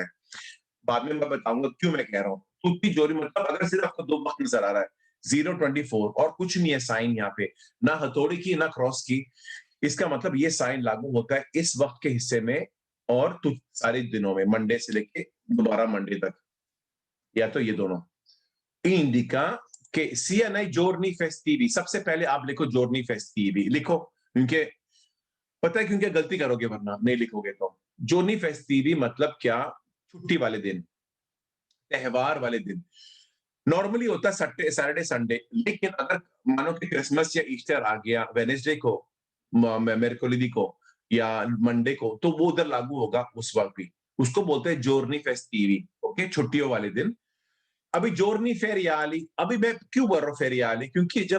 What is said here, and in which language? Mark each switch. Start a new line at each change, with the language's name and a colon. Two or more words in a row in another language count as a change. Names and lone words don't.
Hindi: बाद में मैं बताऊँगा क्यों मैं कह रहा हूँ।
Italian: tutti giorni
Hindi: मतलब अगर सिर्फ आपको 2 वक़्त नज़र आ रहा है, 0-24 और कुछ नहीं है साइन यहाँ पे, ना हथौड़ी की, ना क्रॉस की, इसका मतलब ये साइन लागू होता है इस वक़्त के हिस्से में और सारे दिनों में, मंडे से लेके दोबारा मंडे तक, या तो ये दोनों।
Italian: Indica che sia nei giorni festivi
Hindi: सबसे पहले आप लिखो
Italian: giorni festivi
Hindi: लिखो क्योंकि पता है क्यों क्या गलती करोगे वरना नहीं लिखोगे तो
Italian: giorni festivi
Hindi: मतलब क्या छुट्टी वाले दिन त्योहार वाले दिन नॉर्मली होता है
English: Saturday Sunday
Hindi: लेकिन अगर मानो कि क्रिसमस या ईस्टर आ गया वेनेसडे को मेरकोलिडी को या मंडे को तो वो उधर लागू होगा उस वक्त भी उसको बोलते हैं
Italian: giorni festivi
Hindi: ओके छुट्टियों वाले दिन अभी
Italian: giorni feriali
Hindi: अभी मैं क्यों बोल रहा हूँ फेरियाली क्योंकि जब